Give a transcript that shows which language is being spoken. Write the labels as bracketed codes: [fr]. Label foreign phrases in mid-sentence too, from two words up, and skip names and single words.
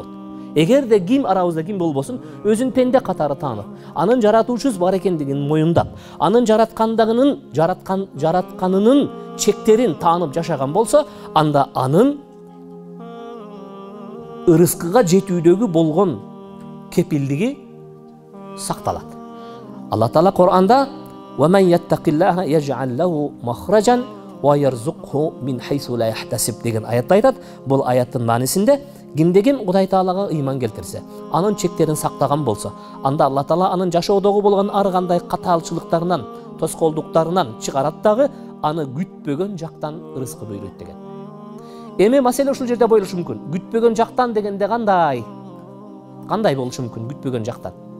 [ky] Эгерде ким арабызда ким болбосун, өзүн пенде катары таанып, анын жаратуучусу бар экендигин моюндап, анын жаратканынын чектерин таанып жашаган болсо, анда анын ырыскыга жетүүдөгү болгон кепилдиги сакталат. Алла Таала Кур'анда [ar] وَمَنْ يَتَّقِ اللَّهَ يَجْعَلْ لَهُ مَخْرَجًا وَيَرْزُقْهُ مِنْ حَيْثُ لَا يَحْتَسِبْ [ky] деген аятты айтат. Бул аяттын маанисинде кимдеген Кудай Таалага ыйман келтирсе, анын чектерин сактаган болсо, анда Алла Таала анын жашоодогу болгон ар кандай катаалчылыктарынан, тоскоолдуктарынан чыгарат дагы, аны күтпөгөн жактан ырыскы буйройт деген. Эми маселе ушул жерде боюлушу мүмкүн. Күтпөгөн жактан дегенде кандай болушу мүмкүн күтпөгөн жактан?